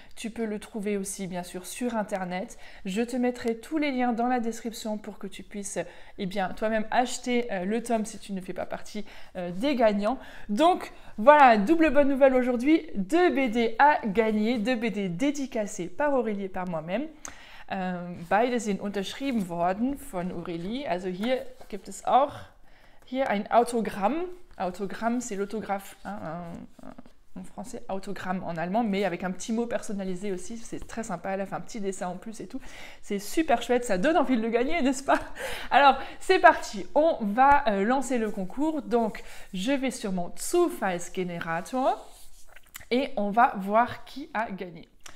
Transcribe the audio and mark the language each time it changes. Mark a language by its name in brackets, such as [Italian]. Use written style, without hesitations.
[French] Tu peux le trouver aussi bien sûr sur internet. Je te mettrai tous les liens dans la description pour que tu puisses toi-même acheter le tome si tu ne fais pas partie des gagnants. Donc voilà, double bonne nouvelle aujourd'hui, 2 BD à gagner, 2 BD dédicacées par Aurélie et par moi-même. [German] Beide sind unterschrieben worden von Aurélie. Also hier gibt es auch hier ein Autogramm. [French] Autogramme, c'est l'autographe, hein, en français, autogramme en allemand, mais avec un petit mot personnalisé aussi. C'est très sympa, elle a fait un petit dessin en plus et tout. C'est super chouette, ça donne envie de le gagner, n'est-ce pas? Alors, c'est parti, on va lancer le concours. Donc, je vais sur mon Zufallsgenerator et on va voir qui a gagné.